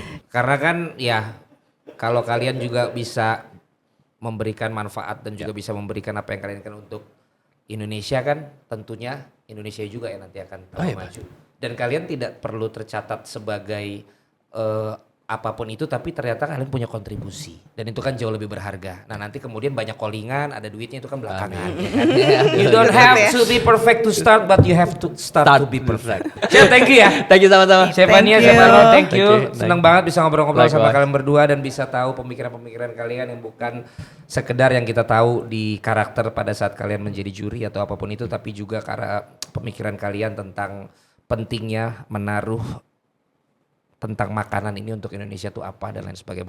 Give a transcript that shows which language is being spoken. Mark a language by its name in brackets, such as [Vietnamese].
[Indonesian] Karena kan ya kalau kalian juga bisa memberikan manfaat dan juga bisa memberikan apa yang kalian inginkan untuk Indonesia kan, tentunya Indonesia juga yang nanti akan maju. Dan kalian tidak perlu tercatat sebagai apapun itu, tapi ternyata kalian punya kontribusi dan itu kan jauh lebih berharga. Nah nanti kemudian banyak callingan, ada duitnya itu kan belakangan. Ya kan? [English] You don't have to be perfect to start, but you have to start to be perfect. Chef, thank you [Indonesian] ya. [English] Thank you [Indonesian] sama-sama. [English] Chef Ania, Chef Arno, thank you. [Indonesian] Senang banget bisa ngobrol-ngobrol sama [English] Likewise. [Indonesian] kalian berdua dan bisa tahu pemikiran-pemikiran kalian yang bukan sekedar yang kita tahu di karakter pada saat kalian menjadi juri atau apapun itu, tapi juga karena pemikiran kalian tentang pentingnya menaruh tentang makanan ini untuk Indonesia itu apa dan lain sebagainya.